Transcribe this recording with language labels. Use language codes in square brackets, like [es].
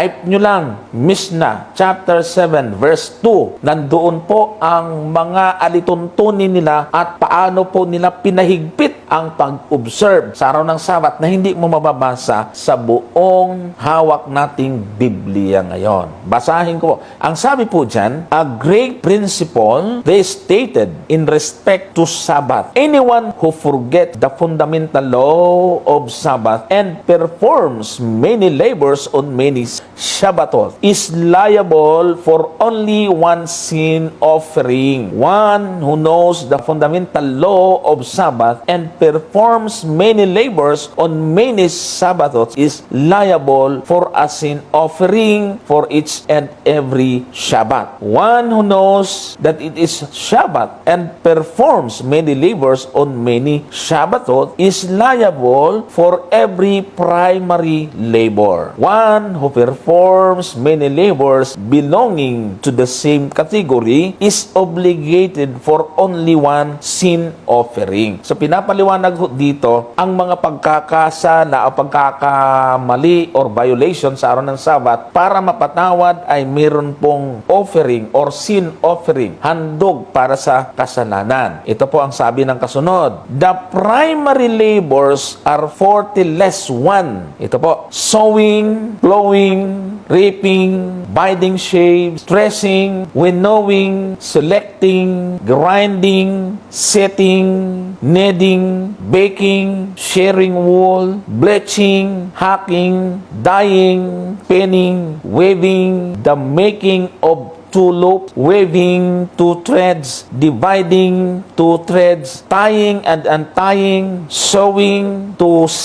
[tl] Type nyo lang, Mishnah, chapter 7, verse 2. Nandoon po ang mga alituntunin nila at paano po nila pinahigpit ang pag-observe sa araw ng Sabat na hindi mo mababasa sa buong hawak nating Biblia ngayon. Basahin ko. Ang sabi po dyan, [en] a great principle they stated in respect to Sabbath. Anyone who forgets the fundamental law of Sabbath and performs many labors on many Shabbatot is liable for only one sin offering. One who knows the fundamental law of Sabbath and performs many labors on many Sabbaths is liable for a sin offering for each and every Shabbat. One who knows that it is Shabbat and performs many labors on many Shabbatot is liable for every primary labor. One who performs many labors belonging to the same category is obligated for only one sin offering. [tl] So pinapaliwanag dito ang mga pagkakasala o pagkakamali or violation sa araw ng Sabat para mapatawad ay meron pong offering or sin offering, handog para sa kasalanan. Ito po ang sabi ng kasunod. [en] The primary labors are 40 less 1. [tl] Ito po, [en] sowing, plowing, reaping, binding shaves, threshing, winnowing, selecting, grinding, setting, kneading, baking, shearing wool, bleaching, hacking, dyeing, penning, weaving, the making of two loops, weaving two threads, dividing two threads, tying and untying, sewing two